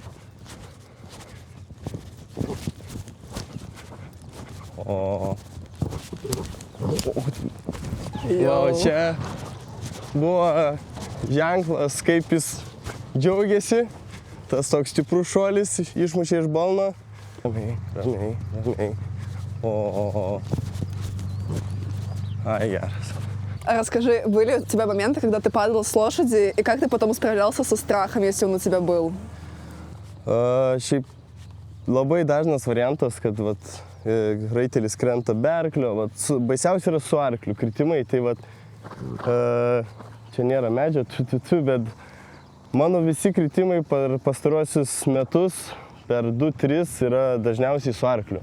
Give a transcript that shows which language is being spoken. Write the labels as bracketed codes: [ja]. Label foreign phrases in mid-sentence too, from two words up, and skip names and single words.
[lt] O čia buvo ženklas, kaip jis džiaugiasi. Tas toks stiprus šuolis išmušė iš balno. Ramiai. Ай, geras. [ru] А расскажи, были у тебя моменты, когда ты падал с лошади, и как ты потом справлялся со страхом, если он у тебя был? [lt] Šiaip labai dažnas variantas, kad raitelis krenta be arklio, baisiausia yra su arkliu kritimai, tai čia nėra medžio, bet mano visi kritimai per pastaruosius metus, per 2-3 yra dažniausiai su arkliu.